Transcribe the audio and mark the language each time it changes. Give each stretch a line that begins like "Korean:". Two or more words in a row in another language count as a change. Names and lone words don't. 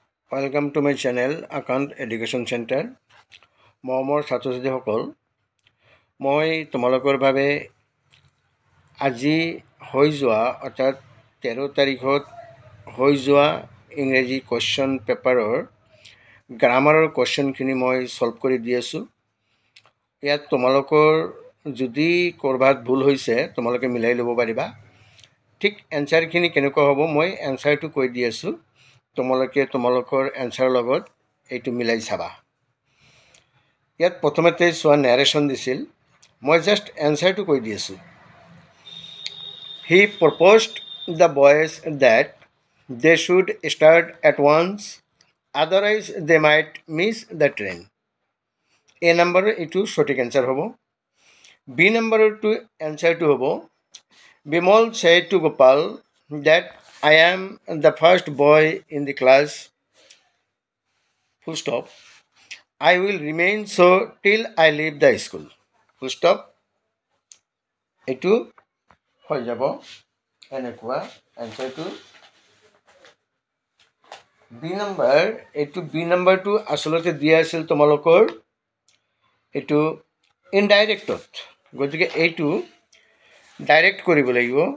English: Welcome to my channel Akant Education Center.
Assamese: মৰমৰ ছাত্ৰ ছাত্ৰীসকল, মই তোমালোকৰ বাবে আজি হৈ যোৱা অৰ্থাৎ 13 তাৰিখত হৈ যোৱা ইংৰাজী
English: question paper
Assamese: গ্ৰামাৰৰ কোৱেশ্চনখিনি মই সলভ কৰি দি আছোঁ। ইয়াত তোমালোকৰ যদি কৰবাত ভুল হৈছে তোমালোকে মিলাই ল'ব পাৰিবা। ঠিক এনসাৰখিনি কেনেকুৱা হ'ব মই এনসাৰটো কৈ দি আছোঁ, তোমালোকে তোমালোকৰ এনসাৰৰ লগত এইটো মিলাই চাবা। ইয়াত প্ৰথমতে চোৱা নেৰেশ্যন দিছিল, মই জাষ্ট এনসাৰটো কৈ দি আছোঁ।
English: He proposed the boys that they should start at once, otherwise they might miss the train. A number
Assamese: এইটো সঠিক এনসাৰ হ'ব। B নম্বৰটো এনসাৰটো হ'ব,
English: Bimal said to Gopal that I am the first boy in the class, full stop. I will remain so till I leave the school, full stop.
Assamese: এইটো হৈ যাব এনেকুৱা এনসাৰটো। বি নম্বৰ, এইটো বি নম্বৰটো আচলতে দিয়া আছিল তোমালোকৰ এইটো ইনডাইৰেক্টত, গতিকে এইটো ডাইৰেক্ট কৰিব লাগিব।